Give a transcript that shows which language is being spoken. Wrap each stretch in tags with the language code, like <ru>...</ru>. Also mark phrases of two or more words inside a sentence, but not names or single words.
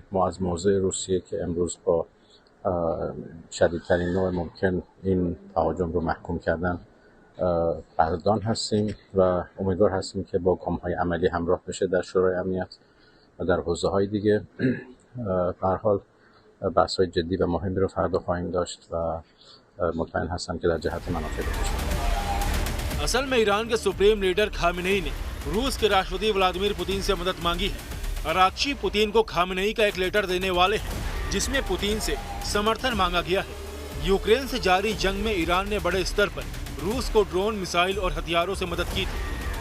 <fa>ما از موضع روسیه که امروز با شدیدترین نوع ممکن این تهاجم رو محکوم کردن قدردان هستیم و امیدوار هستیم که با گام‌های عملی همراه بشه در شورای امنیت و در حوزه‌های دیگه. به هر حال بحث‌های جدی و مهمی رو فردا خواهیم داشت و مطمئن هستم که در جهت منافع باشه.</fa> <hi>असल में ईरान के सुप्रीम लीडर खामेनेई ने रूस के राष्ट्रपति व्लादिमीर पुतिन से मदद मांगी है। अरागची पुतिन को खामेनेई का एक लेटर देने वाले हैं, जिसमें पुतिन से समर्थन मांगा गया है। यूक्रेन से जारी जंग में ईरान ने बड़े स्तर पर रूस को ड्रोन, मिसाइल और हथियारों से मदद की थी।</hi>